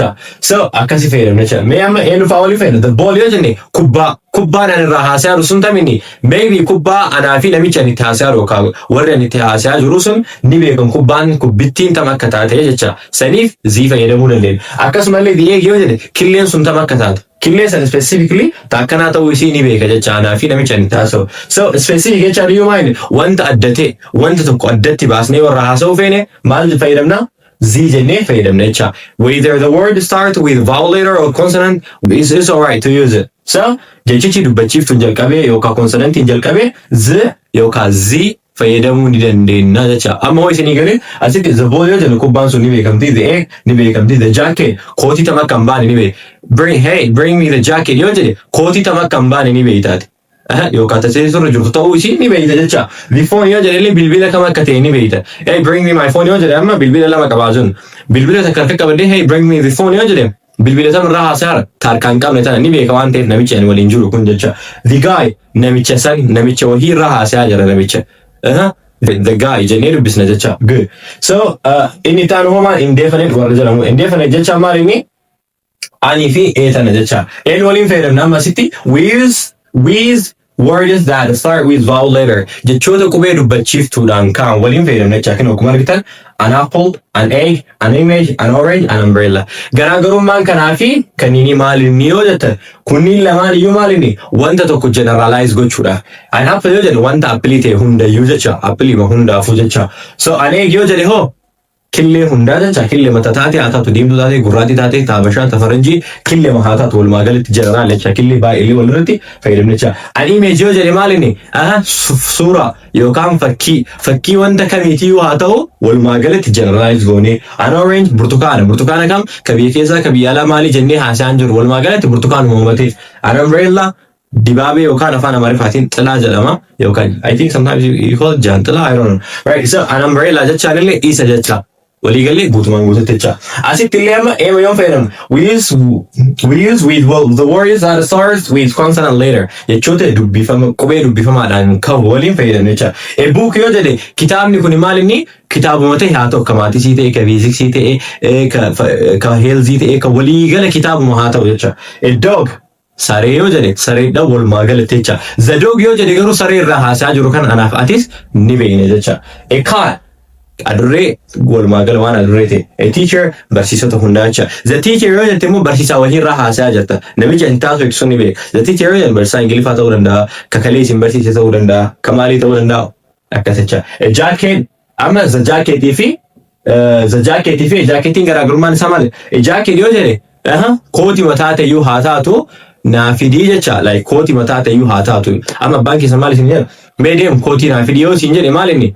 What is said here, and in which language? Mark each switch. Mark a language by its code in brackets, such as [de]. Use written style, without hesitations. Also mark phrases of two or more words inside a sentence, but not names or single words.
[om] So akkasi fayyadamna jecha. Mee amma eenyufaa walii fayyadamna bool yoo jenne kubbaan an irraa haasaa jiru sun tamini maybe kubbaa anaa fi namichi ani itti haasaa jiru yookaan warri ani itti haasaa jiru sun ni beekan kubbittiin tam akka taate jecha. Saniif zii fayyadamuu dandeenya. Akkasumallee the egg yoo jenne killeen sun tam akka taate. Killee san specifically takkanaa ta'uu isii ni beeka jecha anaa fi namicha ani taasa'u. So specific jecha [en] do you mind [om] wanta addate wanta tokko addatti baasnee warra haasa'u feene maal fayyadamna? Zii jennee fayyadamna jecha. [en] Whether the word start with vowel letter or consonant is alright to use it. [om] So jechichi dubbachiiftuun jalqabee yookaan consonantiin jalqabee z yookaan zii fayyadamuu ni dandeenya jecha. Amma isinii galee asitti [en] the ball [om] yoo jennu kubbaan sun ni beekamti [en] the egg [om] ni beekamti [en] the jacket [om] kootii tam akka hin baane ni beek. [en] Bring me the jacket [om] yoo jedhe kootii tam akka hin baane ni beektaati. Yookaan tajaajila irra jirtu ta'uu ishii ni beekta jecha. [en] The phone [om] yoo jedhe illee bilbila kam akka ta'e ni beekta. [en] Hey bring me my phone [om] yoo jedhe amma bilbila lama qabaa jiru. Bilbila takka harka qabadhee [en] hey bring me the phone [om] yoo jedhe bilbila sama irraa haasaa tarkaan qabne tana ni beeka waan ta'eef namichi ani waliin jiru kun jecha. [en] The guy [om] namicha san namicha wahii irraa haasaa jira namicha. [en] The guy [om] jennee dubbisna jecha. [en] Good. [om] So inni taan homaa indefinite warra jedhamu. Indefinite jecha maal inni? Ani fi tana jecha. Een waliin fayyadamna amma asitti [en] with words that start with vowel letter. [om] Jechoota qubee dubbachiiftuudhaan kaan waliin fayyadamna jecha. Kan akkuma argitan [en] an apple, an egg, an image, an orange, an umbrella. [om] Garaagarummaan kanaa fi kanneen maalinni yoo jettan kunniin lamaan iyyuu maalinni wanta tokko generalize gochuudha. [en] An apple [om] yoo jedhu wanta appilii ta'e hundayyuu jecha. Appiliima hundaafuu jecha. So [en] an egg [om] yoo jedhe hoo killee hundaa jecha. Killee mata taate haa taatu diimtuu taate gurraattii taate taabashaa tafaranjii killee haa taatu walumaa galatti general jecha. Killee baay'ee walirratti fayyadamne jecha. [en] An image [om] yoo jedhe maalinni suura yookaan fakkii wanta kamiitiyyuu haa ta'u walumaa galatti generalize goone. [en] An orange [om] burtukaana kam ka biyya keessaa ka biyya alaa maalii jennee haasa'an jiru walumaa galatti burtukaanuma uumateef. [en] An umbrella [om] dibaabee yookaan afaan amaariffaatiin xilaa jedhama yookaan [en] I think sometimes you call it [om] jaanxilaa [en] I don't know. Right, so an umbrella [om] jechaan illee isa jecha. Waliigalee guutumaan guututti jecha. Asitti illee amma eema yoon fayyadamu. [en] We use with the words that starts with consonant later. [om] Jechoota dubbifama qubee dubbifamaadhaan qabu waliin fayyadamne jecha. [en] A book [om] yoo jedhe kitaabni kun maal inni kitaabuma ta'e haa ta'u ka maatisii ta'e ka fiiziksii ta'e ka heelzii ta'e ka waliigala kitaabuma haa ta'u jecha. [en] A dog [om] saree yoo jedhe sareedha walumaa galatti jecha. [en] The dog [om] yoo jedhe garuu saree irraa haasaa jiru kan anaaf atis ni beekne jecha. [en] A cat [om] adurree walumaa gala waan adurree ta'e. [en] A teacher [om] barsiisota hundaa jecha. [en] The teacher [om] yoo jette immoo barsiisaa wajjin irraa haasaa jirta. Namicha hin taatu ibsuun ni beeka. [en] The teacher [om] yoo jedhe barsiisaa Ingiliffaa ta'uu danda'a. Ka kalee isin barsiise ta'uu danda'a. Ka maalii ta'uu danda'a. Akkas jecha. [en] A jacket [om] amma the jacketii fi jacketiin garaagarummaan isaa maali? [en] A jacket [om] yoo jedhe kootii mataa ta'eyyuu haa taatu naafidii jecha. Like kootii mataa ta'eyyuu haa taatu. Amma abbaan keessa maal isin jedha? Medium kootii naafidii yoo isin jedhe maal inni?